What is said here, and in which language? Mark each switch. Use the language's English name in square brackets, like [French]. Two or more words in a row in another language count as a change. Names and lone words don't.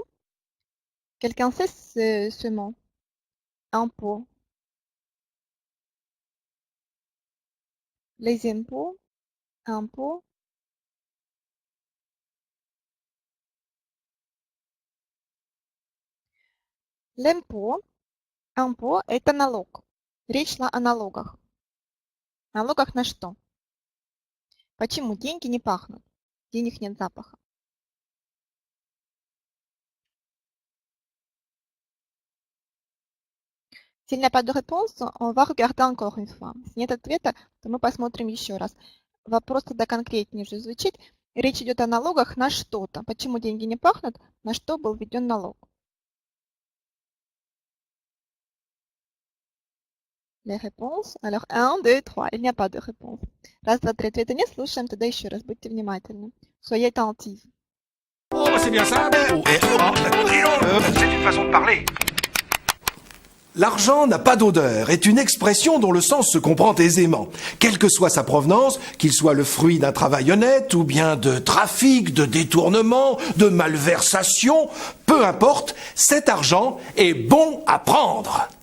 [French] Quelqu'un sait ce mot? Impôt. Les impôts. Impôt. L'impôt. Impôt – [Russian] это налог. Речь шла о налогах. Налогах на что? Почему деньги не пахнут? Денег нет запаха. [French] S'il n'y a pas de réponse, on va regarder encore une fois. [Russian] Если нет ответа, то мы посмотрим еще раз. Вопрос тогда конкретнее же звучит. Речь идет о налогах на что-то. Почему деньги не пахнут? На что был введен налог? [French] Les réponses. Alors, 1, 2, 3. Il n'y a pas de réponse. [Russian] Раз, два, три. Ответа нет. Слушаем тогда еще раз. Будьте внимательны. [French] Soyez attentifs. Oh, bah, c'est bien simple. C'est une façon de parler. L'argent n'a pas d'odeur est une expression dont le sens se comprend aisément. Quelle que soit sa provenance, qu'il soit le fruit d'un travail honnête ou bien de trafic, de détournement, de malversation, peu importe, cet argent est bon à prendre.